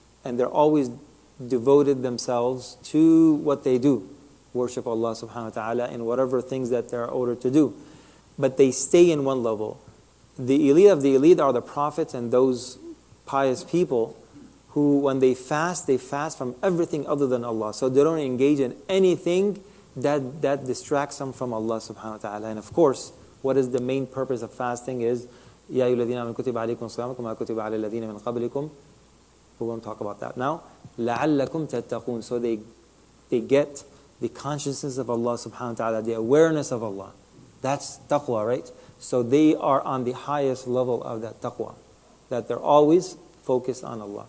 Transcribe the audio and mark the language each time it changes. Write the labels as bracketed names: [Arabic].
[English] And they're always devoted themselves to what they do, worship Allah subhanahu wa ta'ala in whatever things that they're ordered to do. But they stay in one level. The elite of the elite are the prophets and those pious people who, when they fast from everything other than Allah. So they don't engage in anything that distracts them from Allah subhanahu wa ta'ala. And of course, what is the main purpose of fasting is, [Arabic] يَا أَيُّهَا الَّذِينَ آمَنُوا كُتِبَ عَلَيْكُمُ الصِّيَامُ كَمَا كُتِبَ عَلَى الَّذِينَ مِنْ قَبْلِكُمْ. [English] We won't talk about that now. [Arabic] لَعَلَّكُمْ تَتَّقُونَ. [English] So they get the consciousness of Allah subhanahu wa ta'ala, the awareness of Allah. That's taqwa, right? So they are on the highest level of that taqwa, that they're always focused on Allah.